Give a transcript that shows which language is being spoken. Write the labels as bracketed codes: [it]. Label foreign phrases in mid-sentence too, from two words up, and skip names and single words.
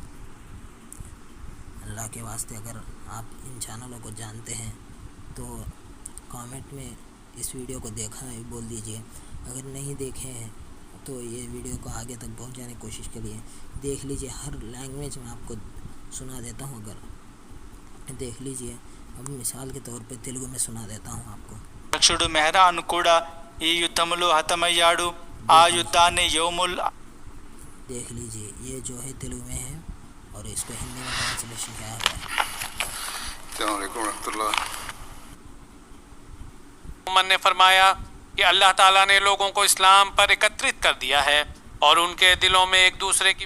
[ur] اللہ کے واسطے اگر آپ ان چینلوں کو جانتے ہیں تو کامنٹ میں اس ویڈیو کو دیکھا ہے بول دیجئے. اگر نہیں دیکھے ہیں تو یہ ویڈیو کو آگے تک پہنچانے کی کوشش کریے. دیکھ لیجئے ہر لینگویج میں آپ کو سنا دیتا ہوں. اگر دیکھ لیجئے، اب مثال کے طور پہ تیلگو میں سنا دیتا ہوں آپ کو. [te] దక్షుడు మెహరాను కూడా ఈ యుద్ధములో హతమయ్యాడు. ఆ యుద్ధాన్ని యోముల్ [ur] دیکھ لیجئے یہ جو ہے تیلگو میں ہے، اور اس کو ہندی میں ٹرانسلیشن کیا ہے. [ar] السلام علیکم ورحمۃ اللہ. [ur] من نے فرمایا کہ اللہ تعالیٰ نے لوگوں کو اسلام پر اکترت کر دیا ہے اور ان کے دلوں میں ایک دوسرے کی.